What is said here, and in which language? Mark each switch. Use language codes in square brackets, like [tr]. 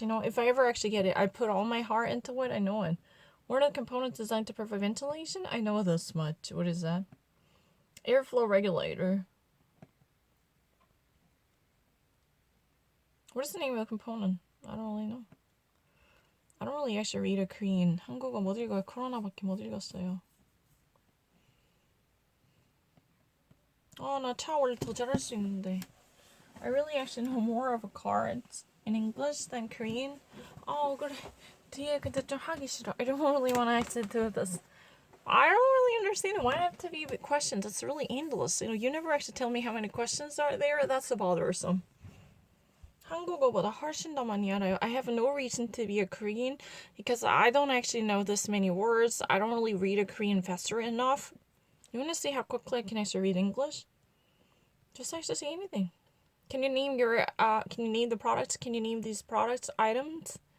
[en] You know, if I ever actually get it, I put all my heart into it. I know it. What are the components designed to provide ventilation? I know this much. What is that? Airflow regulator. What is the name of the component? I don't really know. I don't really actually read a Korean. [ko] 한국어 못 읽어요. 코로나밖에 못 읽었어요. 나 차 원래 더 잘할 수 있는데. [en] I really actually know more of cards in English than Korean. [ko] 그래. 뒤에 근데 좀 하기 싫어. [en] I don't really want to actually do this. I don't really understand why I have to be with questions. It's really endless. You never actually tell me how many questions are there. That's bothersome. [ko] 한국어보다 훨씬 더 많이 알아요. [en] I have no reason to be a Korean because I don't actually know this many words. I don't really read a Korean faster enough. You want to see how quickly I can actually read English? Just actually say anything. Can you name the products? Can you name these products, items?